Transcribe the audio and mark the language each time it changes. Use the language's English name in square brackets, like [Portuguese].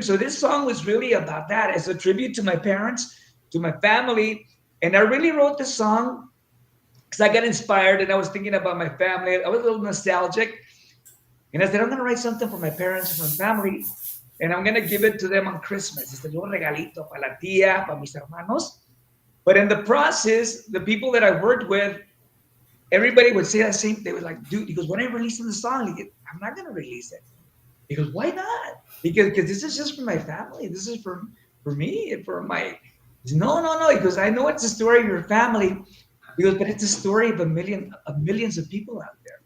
[English] So this song was really about that, as a tribute to my parents, to my family. And I really wrote this song because I got inspired and I was thinking about my family. I was a little nostalgic. And I said, I'm going to write something for my parents and my family. And I'm going to give it to them on Christmas. [Spanish] Este un regalito para la tía, para mis hermanos. [English] But in the process, the people that I worked with, everybody would say that same. They were like, dude, he goes, when are you releasing the song? Goes, I'm not going to release it. He goes, why not? Because this is just for my family. This is for me and for my. He goes, no. He goes, I know it's a story of your family. He goes, but it's a story of millions of people out there.